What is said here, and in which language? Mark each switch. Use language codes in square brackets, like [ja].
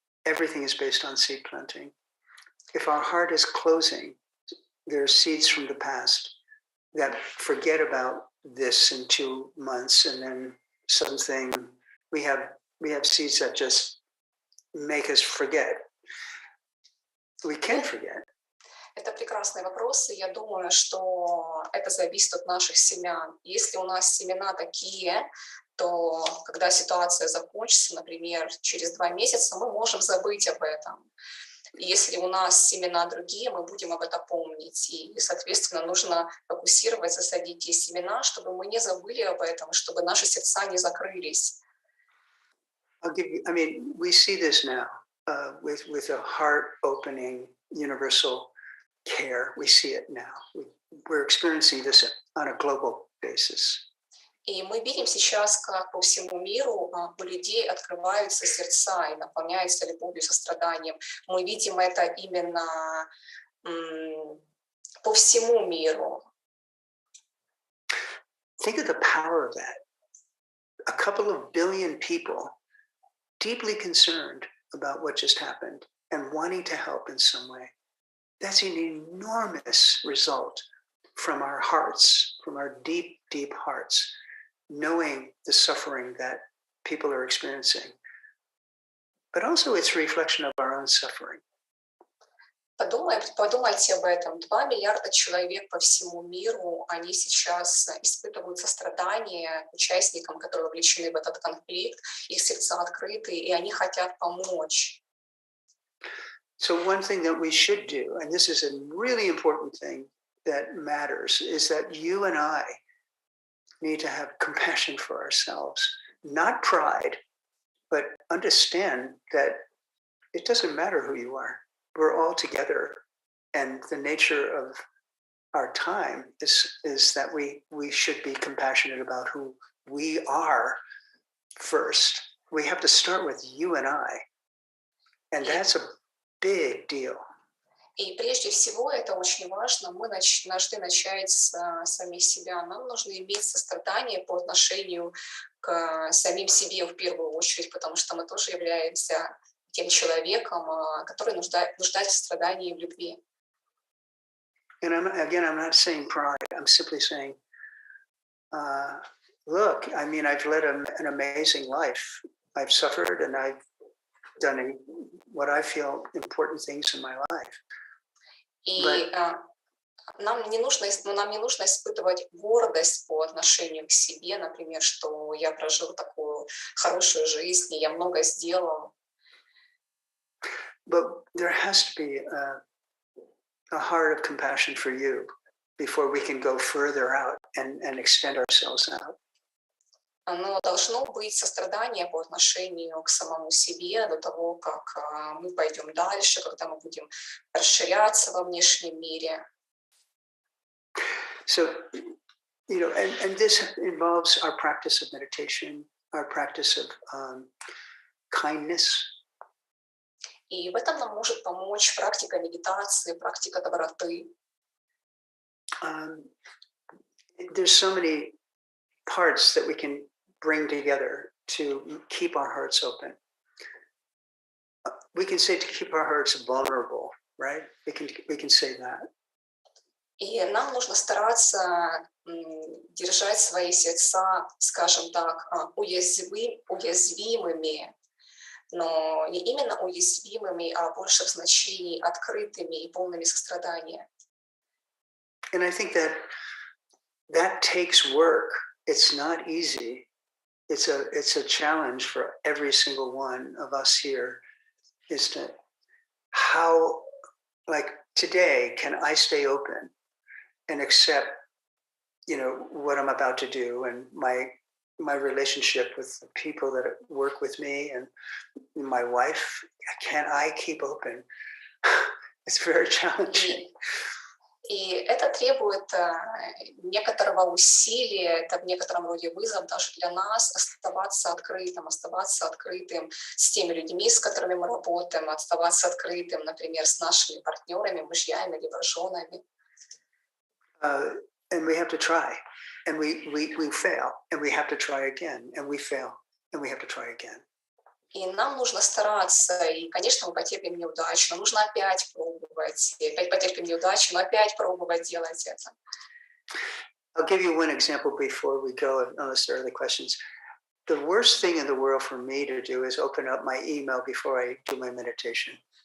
[en] Everything is based on seed planting. If our heart is closing, there are seeds from the past that forget about this in 2 months, and then something we have seeds that just make us forget. We can forget. [ru] Это прекрасный вопрос, и я думаю, что это зависит от наших семян. Если у нас семена такие, то когда ситуация закончится, например, через 2 месяца, мы можем забыть об этом. Если у нас семена другие, мы будем об этом помнить. И, соответственно, нужно фокусировать, засадить те семена, чтобы мы не забыли об этом, чтобы наши сердца не закрылись. [en] We see this now with a heart-opening universal care. We see it now. We're experiencing this on a global basis. [ru] И мы видим сейчас, как по всему миру у людей открываются сердца и наполняются любовью, состраданием. Мы видим это именно по всему миру. [en] Think of the power of that. A couple of billion people deeply concerned about what just happened and wanting to help in some way. That's an enormous result from our hearts, from our deep, deep hearts, knowing the suffering that people are experiencing. But also it's a reflection of our own suffering. [ru] Подумайте об этом. 2 миллиарда человек по всему миру, они сейчас испытывают сострадание участникам, которые вовлечены в этот конфликт. Их сердца открыты, и они хотят помочь. [en] So one thing that we should do, and this is a really important thing that matters, is that you and I need to have compassion for ourselves, not pride, but understand that it doesn't matter who you are. We're all together, and the nature of our time is that we should be compassionate about who we are first. We have to start with you and I, and that's a big deal. [ru] И прежде всего, это очень важно, мы должны начать с самих себя. Нам нужно иметь сострадание по отношению к самим себе в первую очередь, потому что мы тоже являемся тем человеком, который нуждается в сострадании и в любви. [en] And I'm not saying pride. I'm simply saying, look, I mean, I've led an amazing life. I've suffered and I've done what I feel important things in my life. [ru] И нам не нужно испытывать гордость по отношению к себе, например, что я прожил такую хорошую жизнь, и я много сделал. [en] But there has to be a heart of compassion for you before we can go further out and extend ourselves out. [ru] Но должно быть сострадание по отношению к самому себе до того, как мы пойдем дальше, когда мы будем расширяться во внешнем мире. [en] So, and this involves our practice of meditation, our practice of kindness. [ru] И в этом нам может помочь практика медитации, практика доброты. [en] There's so many parts that we can bring together to keep our hearts open. We can say to keep our hearts vulnerable, right? We can say that. [ru] И нам нужно стараться держать свои сердца, скажем так, уязвимыми, но не именно уязвимыми, а больше в значении открытыми и полными сострадания. [en] And I think that takes work. It's not easy. It's a challenge for every single one of us here, is to how, like today, can I stay open and accept, what I'm about to do and my relationship with the people that work with me and my wife? Can I keep open It's very challenging. [ru] И это требует некоторого усилия, это в некотором роде вызов даже для нас оставаться открытым с теми людьми, с которыми мы работаем, оставаться открытым, например, с нашими партнерами, мужьями либо женами. [en] And we have to try, and we fail, and we have to try again, and we fail, and we have to try again. [ru] И нам нужно стараться, и, конечно, мы потерпим неудачу, но нужно опять пробовать, и опять потерпим неудачу, но опять пробовать делать это. [en] I'll give you one example before we go, unless there are other questions. The worst thing in the world for me to do is open up my email before I do my meditation.